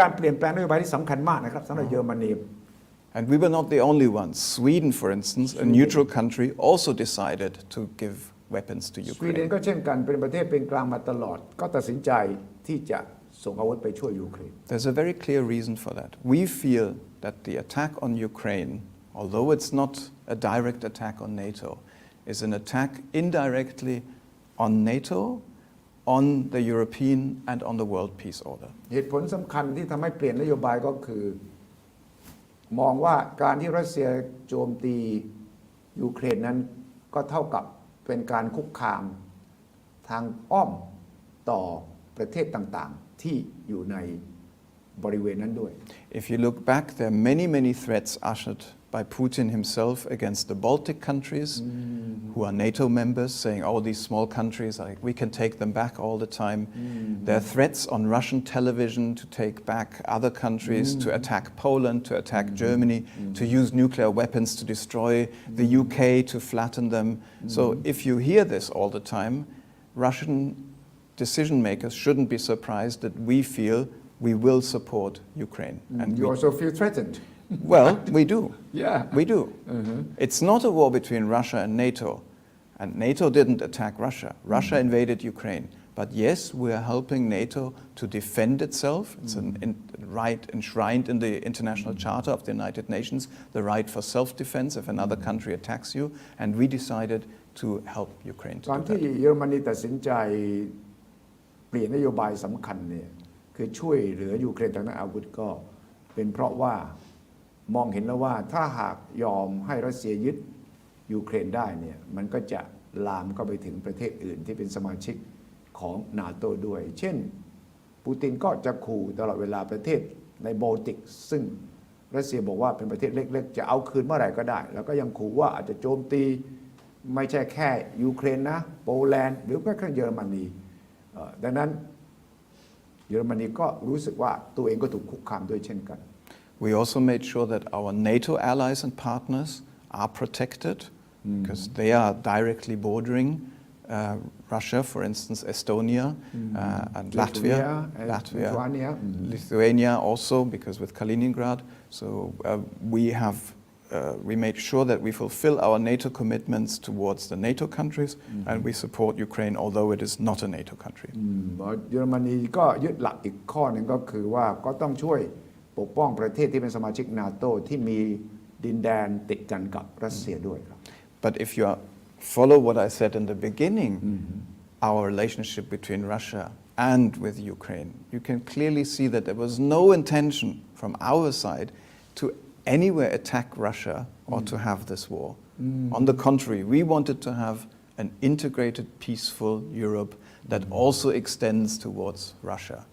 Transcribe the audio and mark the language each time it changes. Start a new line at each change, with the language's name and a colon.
Thai: การเปลี่ยนแปลงนโยบายที่สำคัญมากนะครับสำหรับเยอรมนี
English: And we were not the only ones. Sweden, for instance, a neutral country, also decided to give weapons to
Thai: สวีเดน
English: Ukraine.
Thai: ก็เช่นกันเป็นประเทศเป็นกลางมาตลอดก็ตัดสินใจที่จะส่งอาวุธไปช่วยยูเครน
English: There's a very clear reason for that. We feel that the attack on Ukraine, although it's not a direct attack on NATO, is an attack indirectly on NATO, on the European and on the world peace order.
Thai: เหตุผลสำคัญที่ทำให้เปลี่ยนนโยบายก็คือมองว่าการที่รัสเซียโจมตียูเครนนั้นก็เท่ากับเป็นการคุกคามทางอ้อมต่อประเทศต่างๆที่อยู่ในบริเวณนั้นด้วย
English: If you look back, there are many threats ushered by Putin himself against the Baltic countries, who are NATO members, saying, oh, these small countries, we can take them back all the time. There are threats on Russian television to take back other countries, to attack Poland, to attack Germany, to use nuclear weapons to destroy the UK, to flatten them. So if you hear this all the time, Russian decision makers shouldn't be surprised that we feel we will support Ukraine. And You also feel threatened. Well, we do. Yeah. We do. It's not a war between Russia and NATO. And NATO didn't attack Russia. Russia invaded Ukraine. But yes, we are helping NATO to defend itself. It's a right enshrined in the International Charter of the United Nations, the right for self-defense if another country attacks you. And we decided to help Ukraine
Thai: ตอน
English: to do
Thai: ที่
English: that.
Thai: เยอรมนีตัดสินใจเปลี่ยนนโยบายสำคัญเนี่ยคือช่วยเหลือยูเครนทางด้านอาวุธก็เป็นเพราะว่ามองเห็นแล้วว่าถ้าหากยอมให้รัสเซียยึดยูเครนได้เนี่ยมันก็จะลามเข้าไปถึงประเทศอื่นที่เป็นสมาชิกของนาโต้ด้วยเช่น ปูตินก็จะขู่ตลอดเวลาประเทศในบอลติกซึ่งรัสเซียบอกว่าเป็นประเทศเล็กๆจะเอาคืนเมื่อไหร่ก็ได้แล้วก็ยังขู่ว่าอาจจะโจมตีไม่ใช่แค่ยูเครนนะโปแลนด์หรือแม้กระทั่งเยอรมนีดังนั้นเยอรมนีก็รู้สึกว่าตัวเองก็ถูกคุกคามด้วยเช่นกัน
English: We also made sure that our NATO allies and partners are protected because they are directly bordering Russia, for instance, Estonia and Latvia, Lithuania also because with Kaliningrad. So we made sure that we fulfill our NATO commitments towards the NATO countries and we support Ukraine although it is not a NATO country.
Thai: เยอรมนีก็ยึดหลักอีกข้อหนึ่งก็คือว่าก็ต้องช่วยปกป้องประเทศที่เป็นสมาชิกนาโต้ที่มีดินแดนติดกันกับรัสเซียด้วยครับ
English: But if you follow what I said in the beginning, our relationship between Russia and with Ukraine, you can clearly see that there was no intention from our side to anywhere attack Russia or to have this war. On the contrary, we wanted to have an integrated, peaceful Europe that also extends towards Russia.